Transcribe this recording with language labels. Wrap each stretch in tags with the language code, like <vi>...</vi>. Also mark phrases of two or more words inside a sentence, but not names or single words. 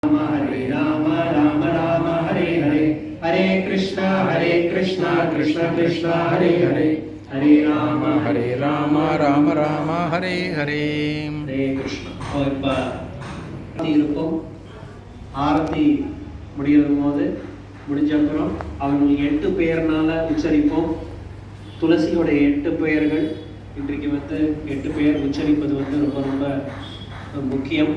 <sa>हरे राम राम राम हरे हरे, हरे कृष्णा कृष्ण कृष्ण हरे हरे, हरे राम राम राम हरे हरे. हरे कृष्ण.</sa> <ta>இப்போ இருப்போம். ஆரத்தி முடியும் போது முடிஞ்ச அப்புறம் அவங்களுக்கு 8 பெயர்னால உச்சரிப்போம். துளசியோட 8 பெயர்கள் இன்றைக்கு 8 பெயர் உச்சரிப்பது ரொம்ப ரொம்ப முக்கியம்.</ta>